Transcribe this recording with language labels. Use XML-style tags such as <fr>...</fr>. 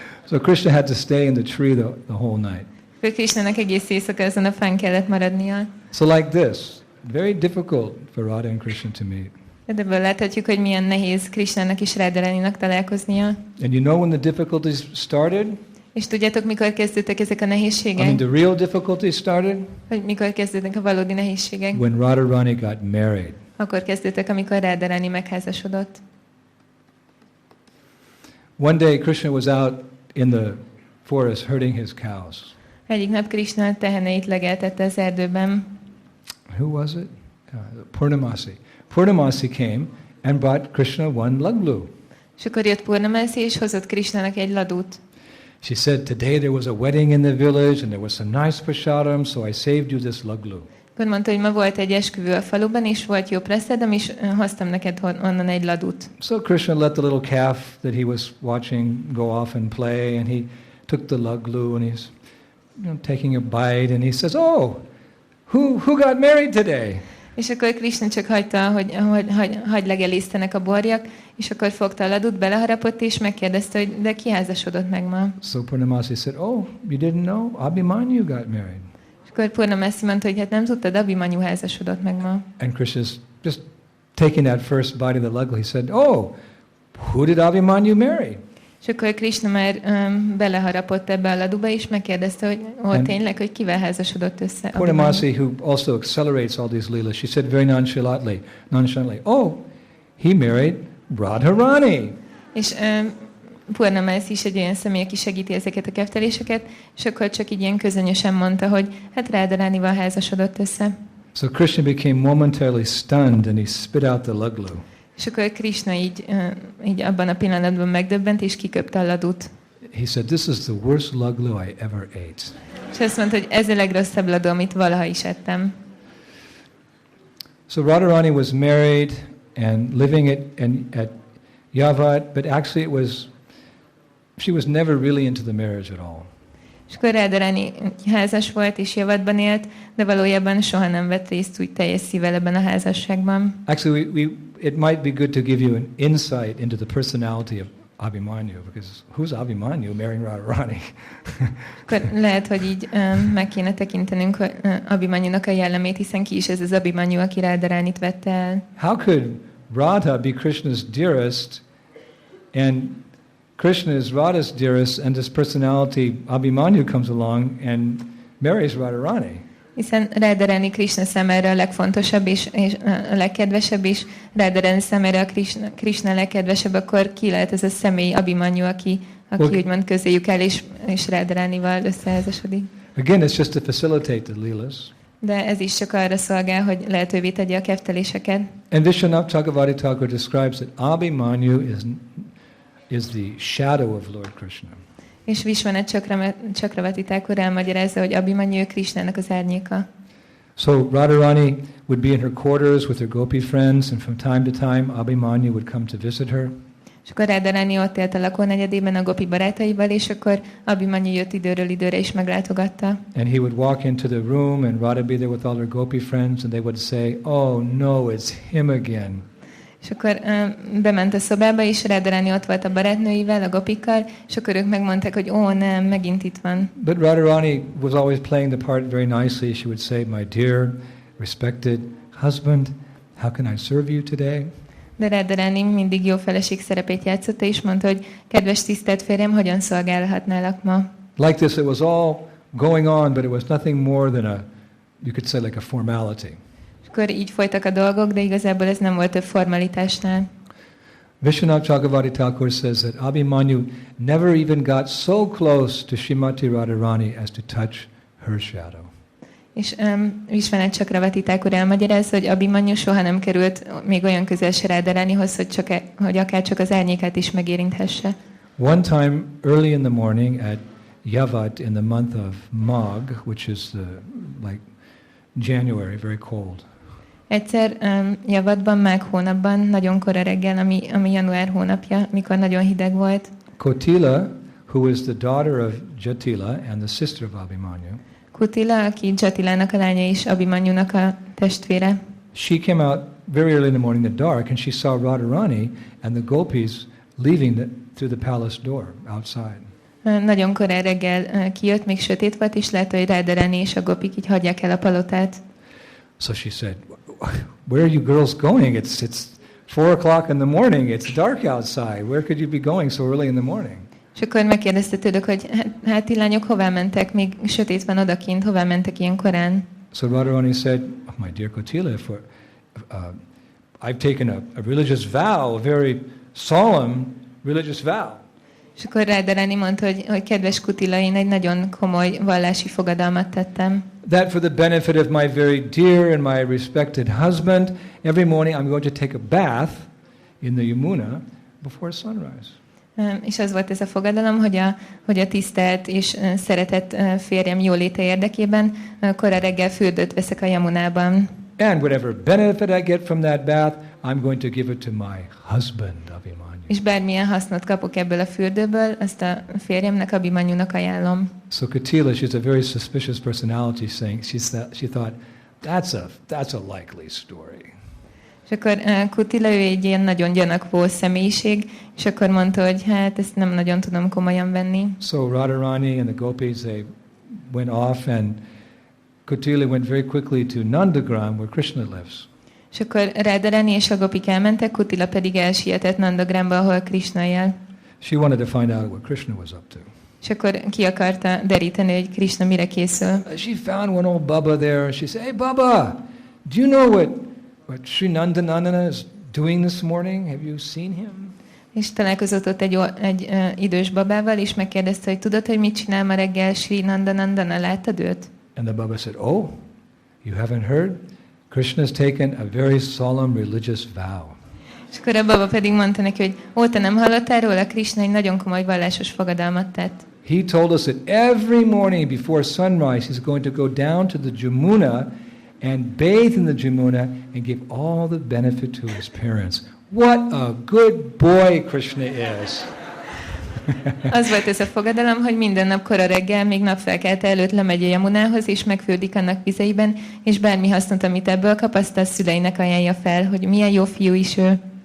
<en>So Krishna had to stay in the tree the whole night.</en> <hu>Akkor Krishnának egész éjszaka ezen a fán kellett maradnia.</hu> <en>So like this, very difficult for Radha and Krishna to meet.</en> <hu>De ebből láthatjuk, hogy milyen nehéz Krishnának és Radharaninak találkoznia.</hu> <en>And you know when the difficulties started?</en> <hu>És tudjátok, mikor kezdődtek ezek a</hu> <en>I</en> <hu>nehézségek?</hu> <en>mean, the real difficulties started</en> <hu>Vagy mikor kezdődtek a valódi nehézségek?</hu> <en>when Radharani got married.</en> <hu>Akkor kezdődtek, amikor Radharani megházasodott.</hu> <en>One day Krishna was out in the forest herding his cows.</en> <hu>Egyik nap Krishna teheneit legeltette az erdőben.</hu> <en>Who was it? Purnamasi. Purnamasi came and brought Krishna one laglu.</en> <hu>És akkor jött Purnamasi, és hozott Krishnának egy ladút.</hu> <en>She said, "Today there was a wedding in the village and there was some nice prasadam, so I saved you this laglu."</en> <hu>Akkor mondta, hogy ma volt egy esküvő a faluban, és volt jó prasadam, és hoztam neked onnan egy ladút.</hu> <en>So Krishna let the little calf that he was watching go off and play, and he took the laglu and he's taking a bite, and he says, "Oh, who got married today?"</en> <hu>És akkor Krishna csak hagyta, hogy legelésztenek a borjak, és akkor fogta a ladút, beleharapott, és megkérdezte, hogy de ki házasodott meg ma?</hu> <en>So Purnamasi said, "Oh, you didn't know? Abhimanyu got married."</en> <hu>És akkor Purnamasi mondta, hogy hát nem tudtad, Abhimanyu házasodott meg ma.</hu> <en>And Krishna's just taking that first bite of the laglu. He said, "Oh, who did Abhimanyu marry?"</en> <hu>És akkor Krishna már beleharapott ebbe a laduba, és megkérdezte, hogy tényleg, hogy kivel házasodott össze.</hu> <en>Purnamasi, who also accelerates all these leelas, she said very nonchalantly, "Oh, he married Radharani."</en> <hu>És Purnamasi is egy olyan személy, aki segíti ezeket a kefteléseket, és akkor csak így ilyen közönösen mondta, hogy hát Radharanival házasodott össze.</hu> <en>So Krishna became momentarily stunned and he spit out the laglu.</en> <hu>És akkor Krishna így abban a pillanatban megdöbbent, és kiköpte a ladút.</hu> <en>He said, "This is the worst laglu I ever ate."</en> <hu>És azt mondta, hogy ez a legrosszabb ladó, amit valaha is ettem.</hu> <en>So Radharani was married and living at Yavat, but actually she was never really into the marriage at all.</en> <hu>És akkor Radharani házas volt, és Javatban élt, de valójában soha nem vett részt úgy teljes szívvel ebben a házasságban.</hu> <en>Actually, it might be good to give you an insight into the personality of Abhimanyu, because who's Abhimanyu marrying Radharani?</en> <hu>Akkor lehet, hogy így meg kéne tekintenünk Abhimanyunak a jellemét, hiszen ki is ez az Abhimanyu, aki Radharanit vette el.</hu> <en>How could Radha be Krishna's dearest and Krishna is Radha's dearest, and this personality Abhimanyu comes along and marries Radharani?</en> <hu>Hiszen Radharani Krishna számára a legfontosabb és a legkedvesebb, és Radharani számára a Krishna legkedvesebb, akkor ki lehet ez a személy, Abhimanyu, aki úgymond közéjük el, és Radharanival összeházasodik.</hu> <en>Again, it's just to facilitate the leelas.</en> <hu>De ez is csak arra szolgál, hogy lehetővé tegye a kefteléseket.</hu> <en>And Vishwanath Chakravarti Thakur describes that Abhimanyu is the shadow of Lord Krishna.</en> <hu>És Vishwanath Chakravarti Thakur elmagyarázza, hogy Abhimanyu Krishnának az árnyéka.</hu> <en>So Radharani would be in her quarters with her gopi friends, and from time to time Abhimanyu would come to visit her.</en> <hu>És akkor Radharani ott élt a lakónegyedében a gopi barátaival, és akkor Abhimanyu jött időről időre is meglátogatta.</hu> <en>And he would walk into the room, and Radha be there with all her gopi friends, and they would say, "Oh no, it's him again."</en> <hu>És akkor bement a szobába, és Radharani ott volt a barátnőivel, a gopikkal, és akkor ők megmondták, hogy ó, nem, megint itt van.</hu> <en>But Radharani was always playing the part very nicely. She would say, "My dear, respected husband, how can I serve you today?"</en> <hu>De Radharani mindig jó feleség szerepét játszotta, és mondta, hogy kedves tisztelt férjem, hogyan szolgálhatnálak ma?</hu> <en>Like this, it was all going on, but it was nothing more than you could say, like a formality.</en> <hu>És akkor így folytak a dolgok, de igazából ez nem volt több formalitásnál.</hu> <en>Vishwanath Chakravarti Thakur says that Abhimanyu never even got so close to Srimati Radharani as to touch her shadow.</en> <hu>És Vishwanath Chakravarti Thakur elmagyarázza, hogy Abhimanyu soha nem került még olyan közel se Radharanihoz, hogy akár csak az árnyékát is megérinthesse.</hu> <en>One time early in the morning at Yavat in the month of Magh, which is like January, very cold.</en> <hu>Egyszer Javatban, Mág hónapban, nagyon kora reggel, ami január hónapja, mikor nagyon hideg volt.</hu> <en>Kotila, who is the daughter of Jatila and the sister of Abhimanyu,</en> <hu>Kutila, aki Jatilának a lánya és Abhimanyunak a testvére.</hu> <en>she came out very early in the morning in the dark, and she saw Radharani and the gopis leaving through the palace door outside.</en> <hu>Nagyon korán reggel kijött, még sötét volt, és látta, hogy Radharani és a gopik így hagyják el a palotát.</hu> <en>So she said, "Where are you girls going? It's 4 o'clock in the morning. It's dark outside. Where could you be going so early in the morning?"</en> <hu>És akkor megkérdezte tőlük, hogy hát ti lányok hová mentek, még sötét van odakint, hová mentek ilyen korán?</hu> <en>So Radharani said, "Oh, my dear Kotila, I've taken a religious vow, a very solemn religious vow."</en> <hu>És akkor Radharani mondta, hogy kedves Kutila, én egy nagyon komoly vallási fogadalmat tettem.</hu> <en>That for the benefit of my very dear and my respected husband, every morning I'm going to take a bath in the Yamuna before sunrise.</en> <hu>És az volt ez a fogadalom, hogy a tisztelt és szeretett férjem jóléte érdekében kora reggel fürdőt veszek a Yamunában.</hu> <en>And whatever benefit I get from that bath, I'm going to give it to my husband, Abhimanyu.</en> <hu>És bármilyen hasznot kapok ebből a fürdőből, azt a férjemnek, Abhimanyunak ajánlom.</hu> <en>So Kotila, she's a very suspicious personality, saying she thought that's a likely story.</en> <hu>És akkor Kutila, ő egy ilyen nagyon gyanakvó személyiség, és akkor mondta, hogy hát ezt nem nagyon tudom komolyan venni.</hu> <en>So Radharani and the gopis, they went off, and Kotila went very quickly to Nandagram, where Krishna lives.</en> <hu>És akkor Radharani és a gopik elmentek, Kutila pedig elsietett Nandagramba, ahol Krishna él.</hu> <en>She wanted to find out what Krishna was up to.</en> <hu>És akkor ki akarta deríteni, hogy Krishna mire készül.</hu> <en>She found one old Baba there, and she said, "Hey Baba, do you know what Sri Nandanandana is doing this morning? Have you seen him?"</en> <hu>És találkozott ott egy idős babával, és megkérdezte, hogy tudod, hogy mit csinál ma reggel Sri Nandanandana, láttad őt?</hu> <en>And the Baba said, "Oh, you haven't heard? Krishna has taken a very solemn religious vow."</en> <hu>És akkor a baba pedig mondta neki, hogy ó, te nem hallottál róla? Krishna egy nagyon komoly vallásos fogadalmat tett.</hu> <en>He told us that every morning before sunrise he's going to go down to the Jamuna and bathe in the Jamuna and give all the benefit to his parents. What a good boy Krishna is.</en> <hu>Az volt ez a fogadalom, hogy minden nap kora reggel, még napfelkelte előtt lemegy a Yamunához, és megfürdik annak vizeiben, és bármi hasznot, amit ebből kap, azt a szüleinek ajánlja fel, hogy milyen jó fiú is ő.</hu>